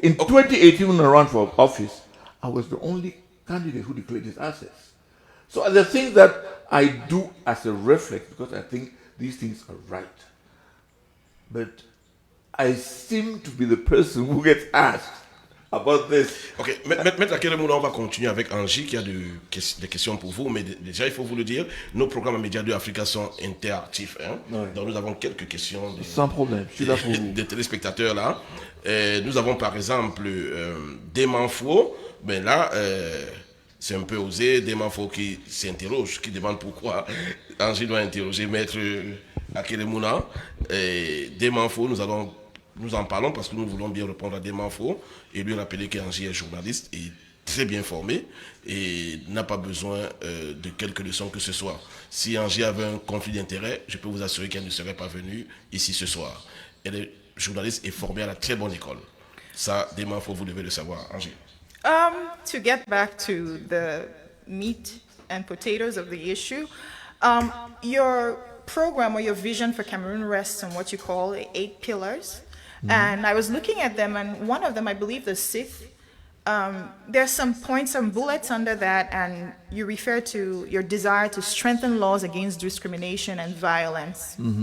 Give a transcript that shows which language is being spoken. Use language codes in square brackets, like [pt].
[en] In 2018, when I ran for office, I was the only candidate who declared his assets. So the things that I do as a reflex, because I think these things are right. But I seem to be the person who gets asked about this. [fr] Ok, Maître Akere, on va continuer avec Angie qui a des questions pour vous, mais déjà il faut vous le dire, nos programmes à MEDIA2AFRICA sont interactifs. Hein? Ouais. Donc nous avons quelques questions sans problème, je suis là pour vous. Des téléspectateurs là. Nous avons par exemple Demanfo, ben là c'est un peu osé, Demanfo qui s'interroge, qui demande pourquoi Angie doit interroger Maître Akere Mouna. Demanfo, nous en parlons parce que nous voulons bien répondre à Demanfo et lui rappeler qu'Angie est journaliste et très bien formée et n'a pas besoin de quelques leçons que ce soit. Si Angie avait un conflit d'intérêt, je peux vous assurer qu'elle ne serait pas venue ici ce soir. Elle est journaliste et formée à la très bonne école. Ça, Demanfo, vous devez le savoir, Angie. [en] To get back to the meat and potatoes of the issue, your program or your vision for Cameroon rests on what you call 8 pillars. And I was looking at them, and one of them, I believe the 6th, there's some points, some bullets under that, and you refer to your desire to strengthen laws against discrimination and violence.